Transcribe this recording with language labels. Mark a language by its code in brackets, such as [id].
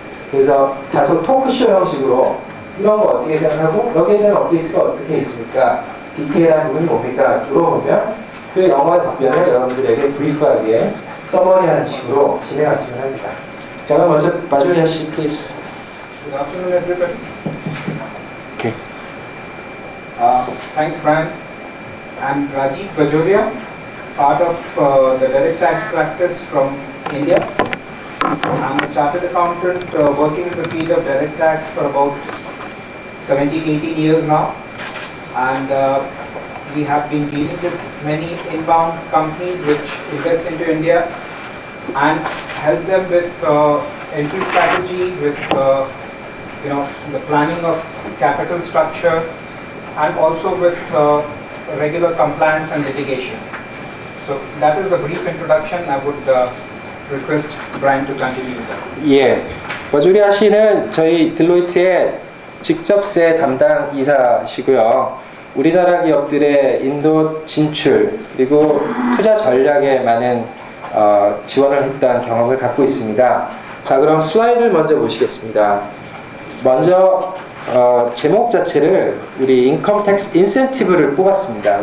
[ko] 그래서 다소 토크쇼 형식으로 이런 거 어떻게 생각하고 여기에 대한 업데이트가 어떻게 있습니까? 디테일한 부분이 뭡니까? 물어보면 그 영어 답변을 여러분들에게 브리프하게 서머리하는 식으로 진행했으면 합니다. 자, 그럼 먼저 마조리아 씨, [en] please. Good afternoon, everybody. Okay. Thanks, Brian. I'm Rajiv Bajoria, part of the direct tax practice from India. I'm a chartered accountant working in the field of direct tax for about 17-18 years now. And we have been dealing with many inbound companies which invest into India and help them with entry strategy, with the planning of capital structure, and also with regular compliance and litigation. So that is the brief introduction. I would request Brian to continue with that. [ko] 예, 버조리아 씨는 저희 딜로이트의 직접세 담당 이사시고요. 우리나라 기업들의 인도 진출 그리고 투자 전략에 많은 지원을 했던 경험을 갖고 있습니다. 자, 그럼 슬라이드를 먼저 보시겠습니다. 먼저 제목 자체를 우리 인컴 텍스 인센티브를 뽑았습니다.